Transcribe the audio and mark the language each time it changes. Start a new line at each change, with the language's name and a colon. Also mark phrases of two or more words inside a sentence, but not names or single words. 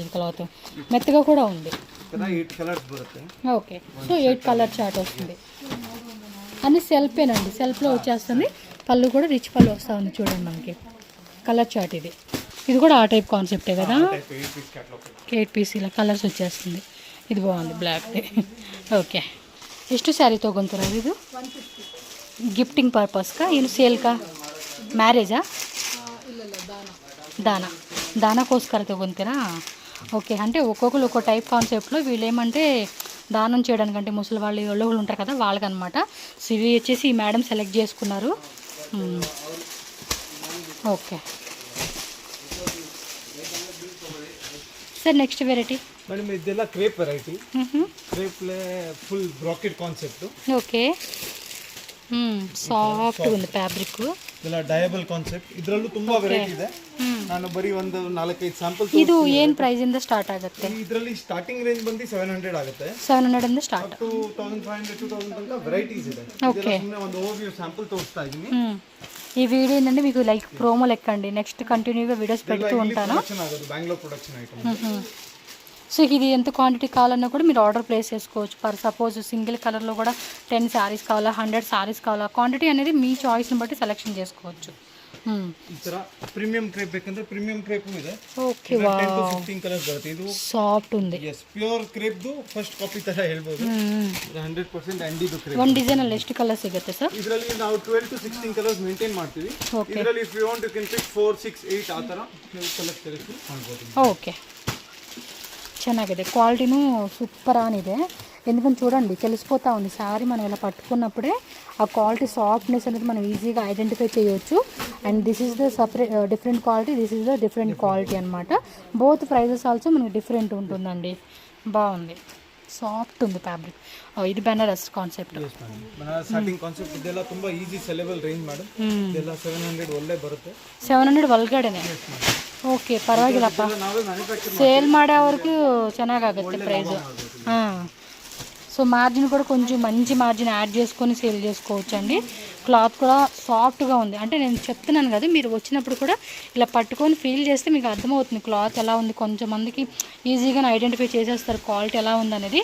Telugu: ఈ క్లాత్ మెత్తగా కూడా ఉంది. ఓకే, సో 8
English: colour chart
Telugu: వస్తుంది. అన్ని సెల్ఫేనండి, సెల్ఫ్లో వచ్చేస్తుంది. పళ్ళు కూడా రిచ్ పళ్ళు వస్తూ ఉంది చూడండి మనకి.
English: colour chart
Telugu: ఇది కూడా ఆ టైప్ కాన్సెప్టే కదా. 8 పీస్ ఇలా కలర్స్ వచ్చేస్తుంది. ఇది బాగుంది బ్లాక్. ఓకే,
Kannada: ಎಷ್ಟು ಸ್ಯಾರಿ ತೊಗೊತಾರೆ ಇದು? ಗಿಫ್ಟಿಂಗ್ ಪರ್ಪಸ್కా ಏನು ಸೇಲ್కా మ్యారేజా?
Telugu: దానాకోస్కర తగ్గుతారా? ఓకే, అంటే ఒక్కొక్కరు ఒక్కో టైప్ కాన్సెప్ట్లో వీళ్ళు ఏమంటే దానం చేయడానికంటే ముసలి వాళ్ళు వాళ్ళు ఉంటారు కదా వాళ్ళకనమాట. సో ఇవి వచ్చేసి ఈ మేడం సెలెక్ట్ చేసుకున్నారు. ఓకే సార్,
English: next variety
Kannada: మేడం ಇದೆಲ್ಲ
English: crepe variety.
Kannada: ಕ್ರೇಪ್ಲೆ
English: full bracket concept.
Kannada: ಓಕೆ, ಸಾಫ್ಟ್ ఉంది ಫ್ಯಾಬ್ರಿಕ್. ಇದೆಲ್ಲ
English: dyeable concept.
Kannada: ಇದರಲ್ಲೂ ತುಂಬಾ ವೆರೈಟಿ ಇದೆ. ನಾನು ಬರೀ ಒಂದು 4-5 ಸ್ಯಾಂಪಲ್. ಇದು ಏನು ಪ್ರೈಸ್ ಇಂದ ಸ್ಟಾರ್ಟ್ ಆಗುತ್ತೆ? ಇದರಲ್ಲಿ
English: starting range
Kannada: ಬಂದು 700 ಆಗುತ್ತೆ. 700 ಇಂದ ಸ್ಟಾರ್ಟ್ ಟು 1500-2000 ತನಕ ವೆರೈಟೀಸ್ ಇದೆ.
Telugu: ఓకే,
Kannada: ಒಂದು
English: overview sample
Kannada: ತೋರಿಸ್ತಾ ಇದ್ದೀನಿ.
Telugu: ఈ వీడియో ఏంటంటే మీకు లైక్ ప్రోమో లెక్కండి. నెక్స్ట్ కంటిన్యూగా వీడియోస్ పెడుతూ ఉంటాను. బెంగళూరు
English: production item.
Telugu: సో ఇది ఎంత క్వాంటిటీ కావాలన్నా కూడా మీరు
English: order place
Telugu: చేసుకోవచ్చు.
English: for suppose single
Telugu: కలర్లో కూడా 10 శారీస్ కావాలా, 100 శారీస్ కావాలా, క్వాంటిటీ అనేది మీ చాయిస్ని బట్టి సెలెక్షన్ చేసుకోవచ్చు.
Kannada: ಈ ತರ
English: premium crepe
Kannada: ಬೇಕಂದ್ರೆ
English: premium crepe
Kannada: ಇದೆ. ಓಕೆ, ವಾವ್, 10 to 15 ಕಲರ್ಸ್ ಬರುತ್ತೆ. ಇದು ಸಾಫ್ಟ್ ఉంది. yes
English: pure crepe
Kannada: ದು
English: first copy
Kannada: ತರ ಹೇಳ್ಬೋದು. 100% ಅಂಡಿದು ಕ್ರೇಪ್. ಒಂದು ಡಿಸೈನ್ ಅಲ್ಲಿ ಎಷ್ಟು ಕಲರ್ ಸಿಗುತ್ತೆ ಸರ್? ಇದರಲ್ಲಿ ನಾವು 12 to 16 ಕಲರ್ಸ್ ಮೇಂಟೈನ್ ಮಾಡ್ತೀವಿ. ಇದರಲ್ಲಿ
English: if you want you can pick
Kannada: 4, 6, 8 ಆ ತರ
English: colour selection
Kannada: ಮಾಡ್ಬೋದು.
Telugu: ఓకే, ಚೆನ್ನಾಗಿದೆ. క్వాలిటీను సూపర్ ఆనిదే. ఎందుకంటే చూడండి తెలిసిపోతూ ఉంది శారీ మనం ఇలా పట్టుకున్నప్పుడే ఆ క్వాలిటీ సాఫ్ట్నెస్ అనేది మనం ఈజీగా ఐడెంటిఫై చేయొచ్చు.
English: and this is the separate different quality, this is the different quality అనమాట. both prices also
Telugu: మనకి డిఫరెంట్ ఉంటుందండి. బాగుంది, సాఫ్ట్ ఉంది ఫ్యాబ్రిక్. ఇది బెనారస్ కాన్సెప్ట్.
Kannada: ಬನಾರಸ್
English: satin concept.
Kannada: ಇದೆಲ್ಲ ತುಂಬಾ
English: easy sellable range
Kannada: ಮೇಡಂ. ಇದೆಲ್ಲ 700 ಒಳ್ಳೆ ಬರುತ್ತೆ. 700 ಒಳಗಡೆನೆ. ಓಕೆ, ಪರವಾಗಿಲ್ಲಪ್ಪ, ಸೇಲ್ ಮಾಡೋವರೆಗೂ ಚೆನ್ನಾಗಾಗುತ್ತೆ ప్రైస్.
Telugu: సో మార్జిన్ కూడా కొంచెం మంచి మార్జిన్ యాడ్ చేసుకొని సేల్ చేసుకోవచ్చు అండి. క్లాత్ కూడా సాఫ్ట్గా ఉంది. అంటే నేను చెప్తున్నాను కదా, మీరు వచ్చినప్పుడు కూడా ఇలా పట్టుకొని ఫీల్ చేస్తే మీకు అర్థమవుతుంది క్లాత్ ఎలా ఉంది. కొంచెం మందికి ఈజీగా ఐడెంటిఫై చేసేస్తారు క్వాలిటీ ఎలా ఉందనేది.